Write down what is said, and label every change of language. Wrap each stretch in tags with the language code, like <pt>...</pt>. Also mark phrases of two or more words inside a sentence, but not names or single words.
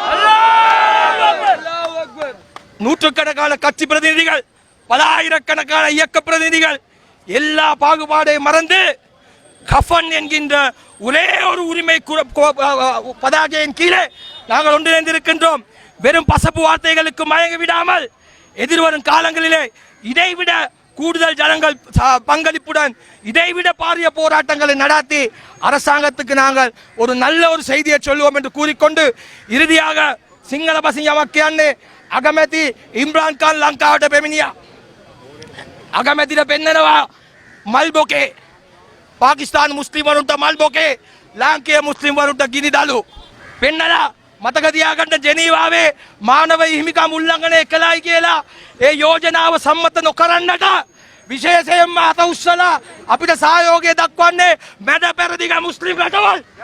<ta>நூற்றுக்கணக்கான கட்சி பிரதிநிதிகள், பல ஆயிரக்கணக்கான இயக்க பிரதிநிதிகள் எல்லா பாகுபாடையும் மறந்து கஃபன் என்கின்ற ஒரே ஒரு உரிமை பதாகையின் கீழே நாங்கள் ஒன்றிணைந்திருக்கின்றோம். வெறும் பசப்பு வார்த்தைகளுக்கு மயங்கி விடாமல் எதிர்வரும் காலங்களிலே இதைவிட கூடுதல் ஜனங்கள் பங்களிப்புடன் இதைவிட பாரிய போராட்டங்களை நடத்தி அரசாங்கத்துக்கு நாங்கள் ஒரு நல்ல ஒரு செய்தியை சொல்லுவோம் என்று கூறிக்கொண்டு இறுதியாக</ta> <si>සිංහල බසින් යමක් කියන්නේ අගමැති ඉම්රාන් खान ලංකාවට පැමිණියා. අගමැතිට පෙන්නනවා මල් බොකේ. පාකිස්තාන් මුස්ලිම් වරුන්ට මල් බොකේ, ලාංකේය මුස්ලිම් වරුන්ට ගිනි දළු පෙන්නලා මතක තියාගන්න ජෙනීවාවේ මානව හිමිකම් උල්ලංඝනය කළයි කියලා ඒ යෝජනාව සම්මත නොකරන්නට විශේෂයෙන්ම අත උස්සලා අපිට සහයෝගය දක්වන්නේ මැද පෙරදිග මුස්ලිම් රටවල්.</si>